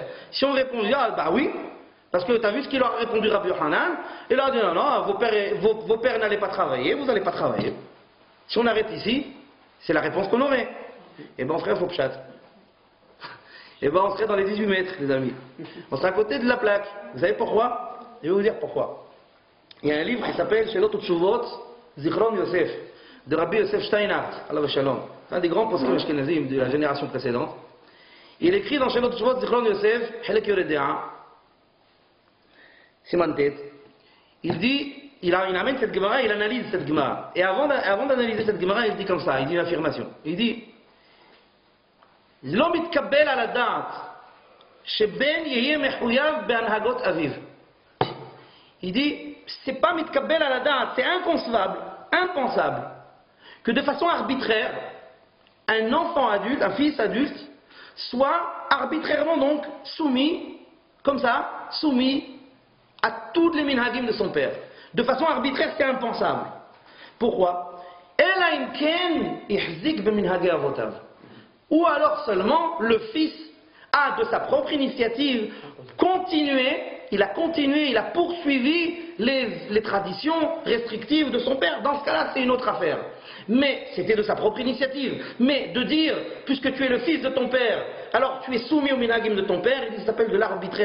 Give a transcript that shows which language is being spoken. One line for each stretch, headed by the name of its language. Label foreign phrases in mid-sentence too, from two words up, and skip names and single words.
French: Si on répond, ah bah oui, parce que tu as vu ce qu'il leur a répondu Rabbi Yochanan, et il a dit non, vos pères n'allaient pas travailler, vous n'allez pas travailler. Si on arrête ici, c'est la réponse qu'on aurait. Et bien on serait au Fopchat. Et bien on serait dans les 18 mètres, les amis. On serait à côté de la plaque. Vous savez pourquoi? Je vais vous dire pourquoi. Il y a un livre qui s'appelle Shelot Utshuvot, Zichron Yosef, de Rabbi Yosef Steinhardt, Allah Shalom, un des grands
Hebrew: פוסקים אשכנזים
French: de la génération précédente. Il écrit dans Shelot Utshuvot, Zichron Yosef,
Hebrew: חלק יורה דעה, סימן ט.
French: Il dit, il amène cette Gemara, il analyse cette Gemara. Et avant d'analyser cette Gemara, il dit comme ça, il dit une affirmation. Il dit,
Hebrew: לא מתקבל על הדעת שבן יהיה מחויב בהנהגות אביו.
French: Il dit, c'est pas
Hebrew: מתקבל על הדעת,
French: c'est impensable, que de façon arbitraire, un enfant adulte, un fils adulte, soit arbitrairement donc soumis, comme ça, soumis à toutes les minhagim de son père. De façon arbitraire, c'est impensable. Pourquoi?
Hebrew: אלא אם כן יחזיק במנהגי אבותיו.
French: Ou alors seulement le fils a de sa propre initiative il a poursuivi les traditions restrictives de son père. Dans ce cas-là, c'est une autre affaire. Mais c'était de sa propre initiative. Mais de dire, puisque tu es le fils de ton père, alors tu es soumis au minhagim de ton père, il dit, ça s'appelle de l'arbitraire.